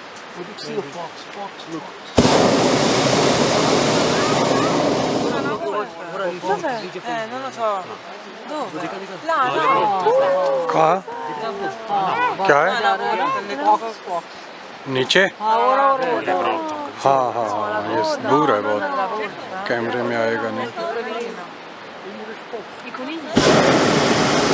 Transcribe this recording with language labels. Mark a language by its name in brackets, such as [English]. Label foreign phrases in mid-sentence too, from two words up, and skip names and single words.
[English] But you see a fox. Fox, look. [Italian] Dov'è? Non lo so. Dove? Là, no. [Hindi] कहाँ क्या है नीचे हाँ हाँ हाँ ये दूर है बहुत कैमरे में आएगा नहीं [Italian] I conigli.